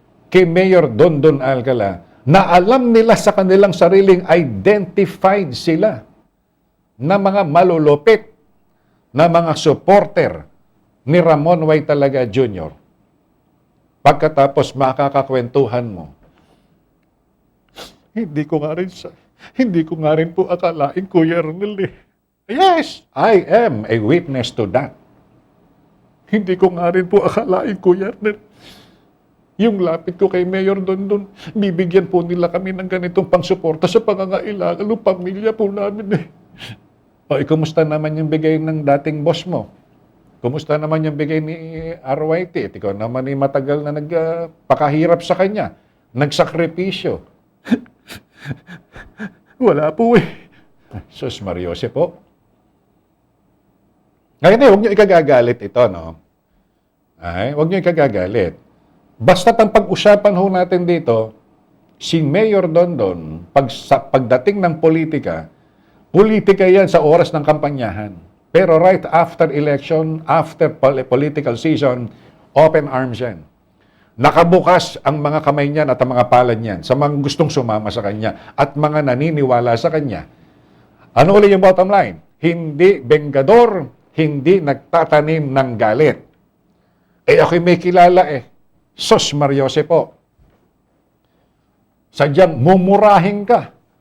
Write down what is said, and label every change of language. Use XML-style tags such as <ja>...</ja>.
<tl>kay Mayor Dondon Alcala, na alam nila sa kanilang sariling identified sila na mga malulupit na mga supporter ni Ramon Y. Talaga Jr. Pagkatapos makakakwentuhan mo, hindi ko nga rin Hindi ko nga rin po akalain, Kuya Arnel eh.</tl> <en>Yes, I am a witness to that.</en> <tl>Hindi ko nga rin po akalain, Kuya Arnel. Yung lapit ko kay Mayor Dondon, bibigyan po nila kami ng ganitong pangsuporta sa pangangailangan ng pamilya po namin eh. O, kumusta naman yung bigay ng dating boss mo? Kumusta naman yung bigay ni RYT? Ikaw naman ay matagal na nagpakahirap sa kanya. Nagsakripisyo. Wala po eh. Sus Mariose po. Ngayon huwag niyo ikagagalit ito, no? Ay, huwag niyo ikagagalit. Basta't ang pag-usapan ho natin dito, si Mayor Dondon, pagdating ng politika yan sa oras ng kampanyahan.</tl> <en>Pero right after election, after political season, open arms yan.</en> <tl>Nakabukas ang mga kamay niyan at ang mga palad niyan sa mga gustong sumama sa kanya at mga naniniwala sa kanya. Ano ulit yung bottom line? Hindi bengador, hindi nagtatanim ng galit. Ako'y may kilala eh. Sos Mariose po. Sadyang mumurahin ka.</tl>